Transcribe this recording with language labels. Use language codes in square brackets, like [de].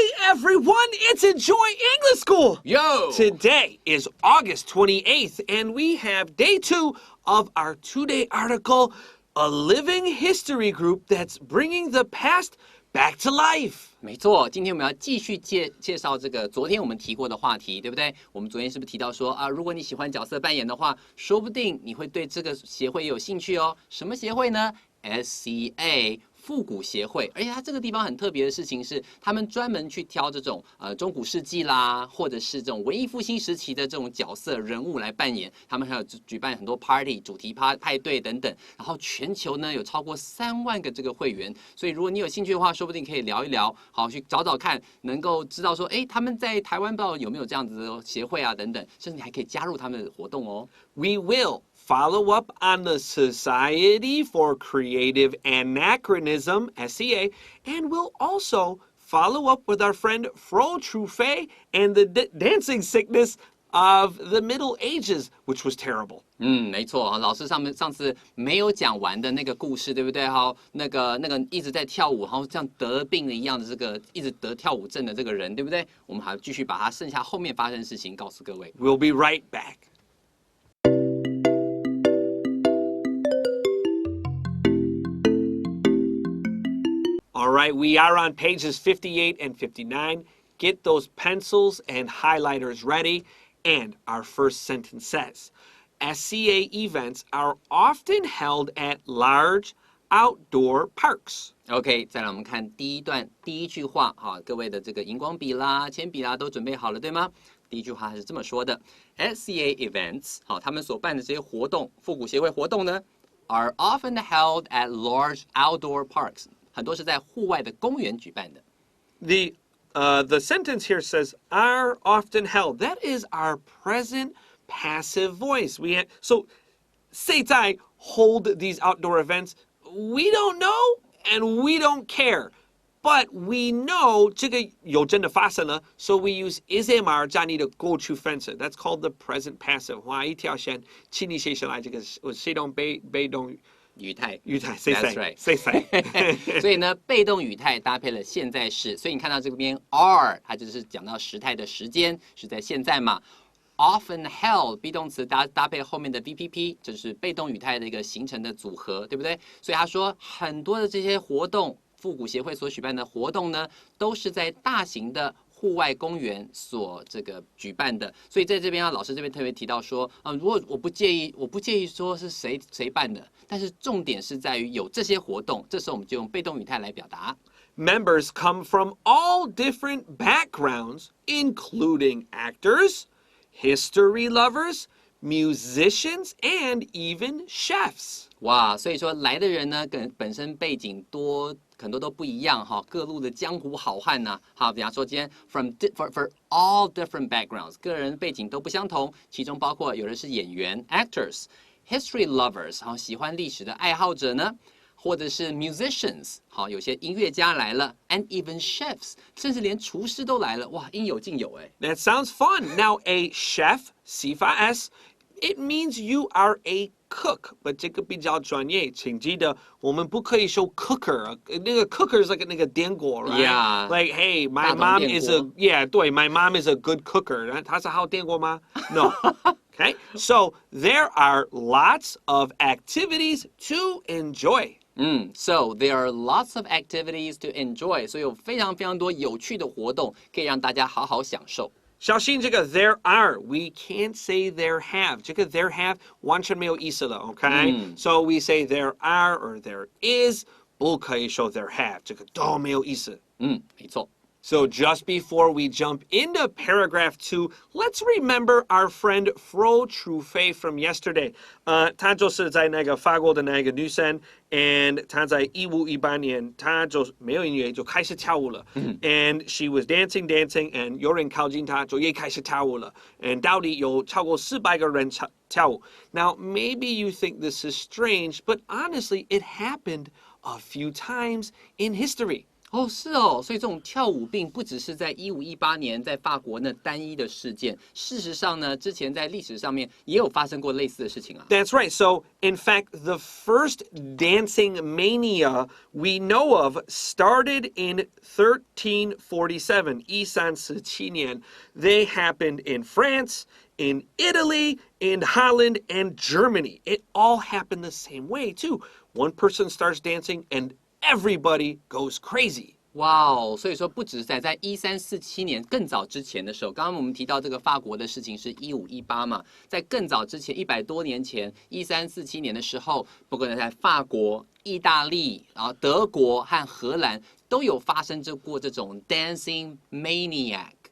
[en] everyone, it's Enjoy English School! Yo! Today is August 28th, and we have day 2 of our 2-day article, A Living History Group That's Bringing the Past Back to Life. [zh] 没错，今天我们要继续介绍这个昨天我们提过的话题，对不对？我们昨天是不是提到说啊，如果你喜欢角色扮演的话，说不定你会对这个协会有兴趣哦。什么协会呢？ SCA 复古协会，而且它这个地方很特别的事情是，他们专门去挑这种中古世纪啦，或者是这种文艺复兴时期的这种角色人物来扮演。他们还有举办很多 party 主题派对等等，然后全球呢有超过3万个这个会员，所以如果你有兴趣的话，说不定可以聊一聊，好去找找看，能够知道说，哎，他们在台湾不知道有没有这样子的协会啊等等，甚至你还可以加入他们的活动哦。 [en] We will follow up on the Society for Creative Anachronism, SCA, and we'll also follow up with our friend Fro Truffet and the dancing sickness of the Middle Ages, which was terrible. [zh] 没错，老师上次没有讲完的那个故事，对不对？好，那个一直在跳舞，然后像得病了一样的这个一直得跳舞症的这个人，对不对？我们还继续把他剩下后面发生的事情告诉各位。 [en] We'll be right back. All right, we are on pages 58 and 59. Get those pencils and highlighters ready. And our first sentence says, SCA events are often held at large outdoor parks. [zh] OK， 再来我们看第一句话，好，各位的这个荧光笔啦、铅笔啦都准备好了，对吗？第一句话是这么说的 ： [en] SCA events， [zh] 好，他们所办的这些活动，复古协会活动呢 ， [en] are often held at large outdoor parks。 [zh] 很多是在户外的公园举办的。 [en] The sentence here says are often held. That is our present passive voice. So [zh] 现在 [en] hold these outdoor events. We don't know and we don't care. But we know [zh] 这个有真的发生了 [en] so we use ismr [zh] 加你的过去分词 [en] That's called the present passive. [zh] 画一条线，请你写下来这个谁动被动语态，谁 right 所以呢，被动语态搭配了现在式，所以你看到这边 are， 它就是讲到时态的时间是在现在嘛。 [en] Often held [zh] be 动词搭配后面的 VPP， 就是被动语态的一个形成的组合，对不对？所以他说很多的这些活动，复古协会所举办的活动呢，都是在大型的户外公园所这个举办的，所以在这边啊，老师这边特别提到说，如果我不介意说是谁办的，但是重点是在于有这些活动，这时候我们就用被动语态来表达。 [en] Members come from all different backgrounds, including actors, history lovers, musicians, and even chefs. [zh] 哇，所以说来的人呢，本身背景很多都不一样哈，各路的江湖好汉呐，好，比方说今天 [en] for all different backgrounds， [zh] 个人背景都不相同，其中包括有人是演员 actors， [en] history lovers， [zh] 好，喜欢历史的爱好者呢，或者是 musicians， 好，有些音乐家来了 ， [en] and even chefs， [zh] 甚至连厨师都来了，哇，应有尽有哎。 [en] That sounds fun. Now a chef, C-F-S，it means you are a cook, but [zh] 这个比较专业，请记得我们不可以说 [en] cooker， 那个 cooker is like [zh] 那个电锅 [en] right? Yeah. Like, hey, my mom is my mom is a good cooker. [zh] 她是好电锅吗？No. [en] Okay, so there are lots of activities to enjoy. So there are lots of activities to enjoy. [zh] 所以有非常非常多有趣的活动可以让大家好好享受。小心这个 [en] there are, we can't say there have. [zh] 这个 [en] there have [zh] 完全没有意思了 okay? [en] So we say there are or there is, [zh] 不可以说 [en] there have. [zh] 这个都没有意思。没错。 [en] So just before we jump into paragraph 2, let's remember our friend Fro Truffet from yesterday. [zh] 她就是在那个法国的那个女生 and 她在1518年她就没有音乐就开始跳舞了 [en] and she was dancing and [zh] 有人靠近她就也开始跳舞了 and 到底有超过400个人跳舞 [en] Now maybe you think this is strange, but honestly it happened a few times in history. [zh] 哦，是哦，所以这种跳舞病不只是在1518年在法国那单一的事件，事实上呢，之前在历史上面也有发生过类似的事情啊。 [en] That's right. So, in fact, the first dancing mania we know of started in 1347, 1347年. They happened in France, in Italy, in Holland, and Germany. It all happened the same way, too. One person starts dancing and everybody goes crazy. [zh] 哇哦，所以说不只是在1347年更早之前的时候，刚刚我们提到这个法国的事情是1518嘛，在更早之前100多年前，1347年的时候，不管在法国、意大利、德国和荷兰都有发生过这种 dancing maniac。